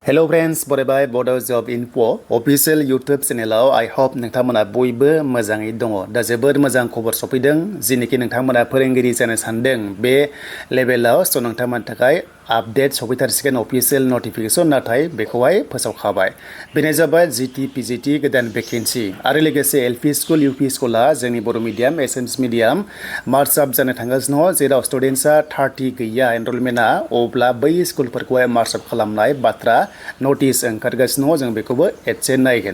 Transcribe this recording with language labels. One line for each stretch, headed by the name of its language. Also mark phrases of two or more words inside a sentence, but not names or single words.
English: Hello friends,
Bodo: बरायबाय Bodo Job Info
English: official YouTube channel I hope
Bodo: नोंथांमोना बयबो मोजाङै दङ। दा जोबोद मोजां खबर सफैदों जिनोखि नोंथांमोना फोरोंगिरि जानो सानदों बे लेभेलाव स' नोंथांमोननि थाखाय आपडेट सफैथारसिगोन
English: official notification
Bodo: नाथाय बेखौहाय फोसावखाबाय। बेनो जाबाय GT PGT गोदान भेकेन्सि आरो लोगोसे LP स्कुल UP स्कुला जोंनि बर'
English: medium Assamese medium
Bodo: मार्च आप जानो थांगासिनो दङ जेराव स्टुडेन्टसा 30 गैया एनरलमेन्टआ अब्ला बै स्कुलफोरखौहाय मार्च आप खालामनाय बाथ्रा नटिस ओंखारगासिनो दङ जों बेखौबो एसे नायगोन।